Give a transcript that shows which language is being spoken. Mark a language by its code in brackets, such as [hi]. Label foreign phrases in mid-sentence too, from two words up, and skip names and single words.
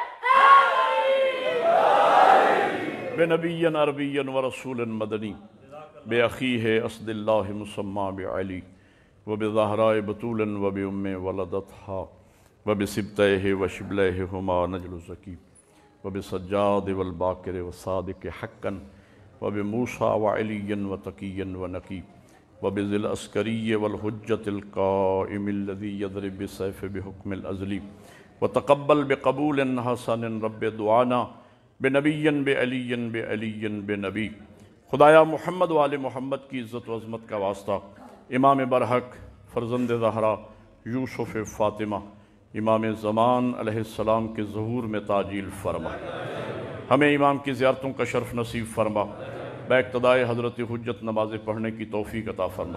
[ar] بنبی عربی و رسول مدنی۔ بأخیہ اسد اللہ مسمى بعلی وبزہراء بطول وبأم ولدتها وبسبتیہ وشبلیہما نجل زکی وبسجاد والباکر والصادق حقا وبموسیٰ وعلی وتقی ونقی وبذی العسکری والحجة القائم الذی یضرب بالسیف بحکم الازلی وتقبل بقبول حسن رب دعانا بنبی بعلی بنبی۔ [ur] خدایا محمد وآل محمد کی عزت و عظمت کا واسطہ امام برحق فرزند زہرا یوسف فاطمہ امام زمان [ar] علیہ السلام [ur] کے ظہور میں تعجیل فرما، ہمیں امام کی زیارتوں کا شرف نصیب فرما، باقتدائے حضرت حجت نمازیں پڑھنے کی توفیق عطا فرما۔